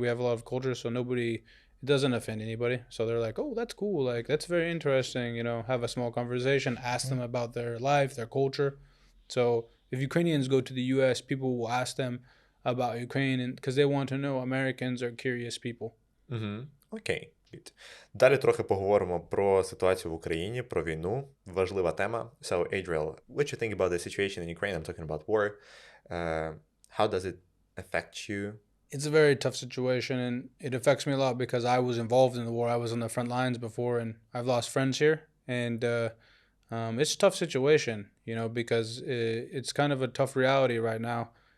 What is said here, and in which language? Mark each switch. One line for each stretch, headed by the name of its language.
English: We have a lot of culture, so it doesn't offend anybody. So they're oh, that's cool. That's very interesting. Have a small conversation, ask them about their life, their culture. So if Ukrainians go to the U.S., people will ask them about Ukraine because they want to know. Americans are curious people.
Ukrainian: Окей. Далі трохи поговоримо про ситуацію в Україні, про війну. Важлива тема.
English: So, Adriel, what you think about the situation in Ukraine? I'm talking about war. How does it affect you? It's a very tough situation, and it affects me a lot because I was involved in the war. I was on the front lines before, and I've lost friends here. And it's a tough situation, because it's kind of a tough reality right now.